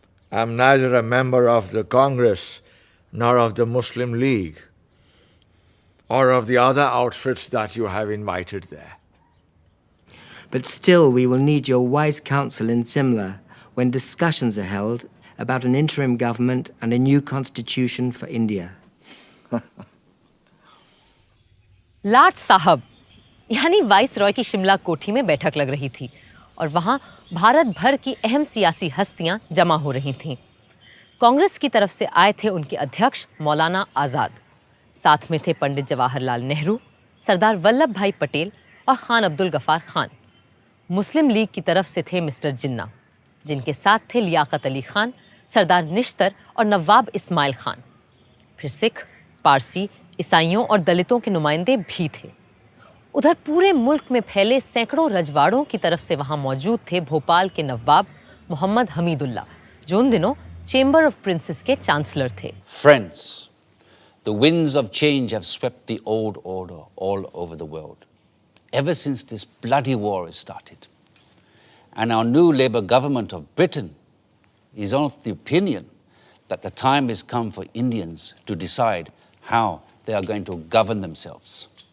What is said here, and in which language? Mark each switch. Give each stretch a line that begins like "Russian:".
English: I'm neither a member of the Congress nor of the Muslim League or of the other outfits that you have invited there. But still, we will need your wise counsel in Simla when discussions are held about an interim government and a new constitution for India.
Hindi: लाट साहब यानी vice Roy की शिमला कोठी में बैठक लग रही थी और वहां भारत भर की अहम सियासी हस्तियां जमा हो रही थीं। कांग्रेस की तरफ से आए थे उनके अध्यक्ष मौलाना आज़ाद, साथ में थे पंडित जवाहरलाल नेहरू, सरदार वल्लभ भाई पटेल और खान अब्दुल गफार खान। मुस्लिम लीग की तरफ से थे मिस्टर जिन्ना, जिनके साथ थे लियाकत अली खान, सरदार निश्तर और नवाब इस्माइल खान। फिर सिख, पारसी, ईसाइयों और दलितों के नुमाइंदे भी थे। उधर पूरे मुल्क में फैले सैकड़ों रजवाड़ों की तरफ से वहां मौजूद थे भोपाल के नवाब मोहम्मद हमीदुल्ला, जो उन दिनों चेंबर ऑफ प्रिंसेस के चांसलर थे।
English: Friends, the winds of change have swept the old order all over the world, ever since this bloody war has started. And our new Labour government of Britain is of the opinion that the time has come for Indians to decide how they are going to govern themselves.